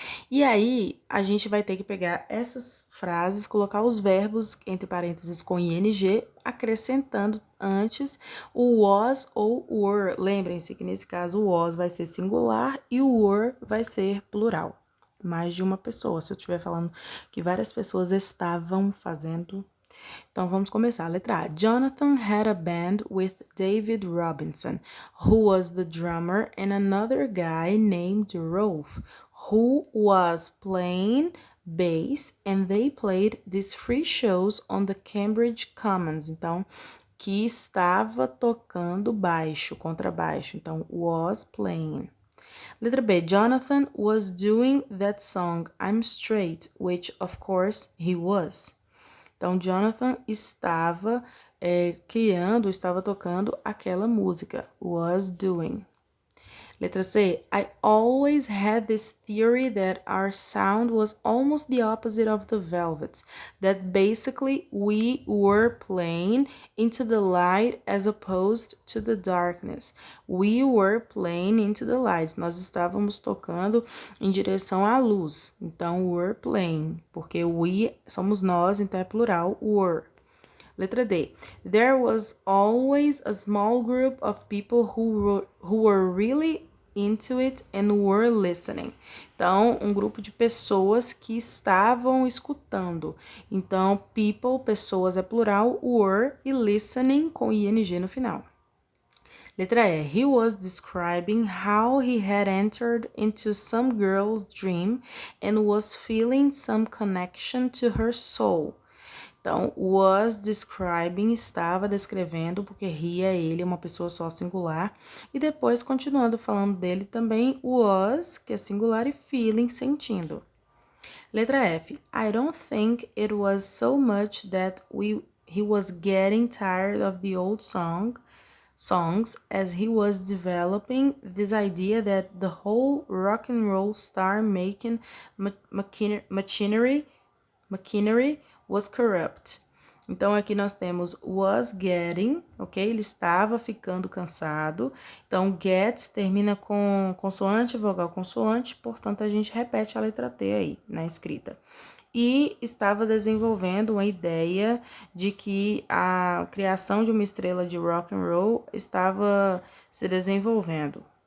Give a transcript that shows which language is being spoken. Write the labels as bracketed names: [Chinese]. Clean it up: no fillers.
[Portuguese] E aí, a gente vai ter que pegar essas frases, colocar os verbos, entre parênteses, com ing, acrescentando antes o was ou were. Lembrem-se que nesse caso o was vai ser singular e o were vai ser plural. Mais de uma pessoa. Se eu estiver falando que várias pessoas estavam fazendo. Então, vamos começar. Letra A. [English] Jonathan had a band with David Robinson, who was the drummer, and another guy named Rolf, who was playing bass, and they played these free shows on the Cambridge Commons. [Portuguese] Então, que estava tocando baixo, contrabaixo. Então, [English] was playing. [Portuguese] Letra B. [English] Jonathan was doing that song, I'm Straight, which, of course, he was. [Portuguese] Então, Jonathan estava estava tocando aquela música. [English] Was doing. Letra C. I always had this theory that our sound was almost the opposite of the Velvets. That basically we were playing into the light as opposed to the darkness. We were playing into the light. [Portuguese] Nós estávamos tocando em direção à luz. Então, [English] were playing. [Portuguese] Porque we somos nós, então é plural, were. Letra D. [English] There was always a small group of people who were really into it and were listening. [Portuguese] Então, um grupo de pessoas que estavam escutando. Então, people, pessoas é plural, were e listening com ing no final. Letra E. [English] He was describing how he had entered into some girl's dream and was feeling some connection to her soul. [Portuguese] Então, [English] was describing, [Portuguese] estava descrevendo, porque he é ele, uma pessoa só singular. E depois, continuando falando dele também, was, que é singular, e feeling, sentindo. Letra F. [English] I don't think it was so much that he was getting tired of the old songs as he was developing this idea that the whole rock and roll star making machinery was corrupt. [Portuguese] Então, aqui nós temos [English] was getting, [Portuguese] ok? Ele estava ficando cansado. Então, get termina com consoante, vogal, consoante. Portanto, a gente repete a letra T aí, na escrita. E estava desenvolvendo uma ideia de que a criação de uma estrela de rock and roll estava se desenvolvendo.